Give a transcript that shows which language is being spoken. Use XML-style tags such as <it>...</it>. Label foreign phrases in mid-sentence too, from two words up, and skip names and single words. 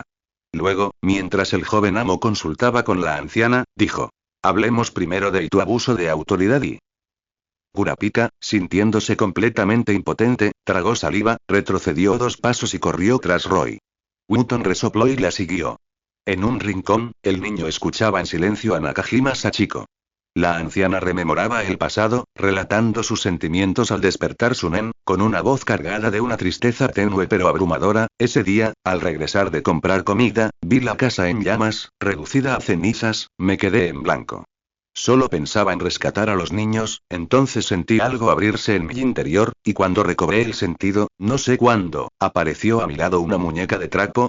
<es>Luego, mientras el joven amo consultaba con la anciana, dijo: hablemos primero de tu abuso de autoridad y... Kurapika, sintiéndose completamente impotente, tragó saliva, retrocedió 2 pasos y corrió tras Roy. Wooton resopló y la siguió. En un rincón, el niño escuchaba en silencio a Nakajima Sachiko. La anciana rememoraba el pasado, relatando sus sentimientos al despertar su nen, con una voz cargada de una tristeza tenue pero abrumadora. Ese día, al regresar de comprar comida, vi la casa en llamas, reducida a cenizas, me quedé en blanco. Solo pensaba en rescatar a los niños, entonces sentí algo abrirse en mi interior, y cuando recobré el sentido, no sé cuándo, apareció a mi lado una muñeca de trapo.</es>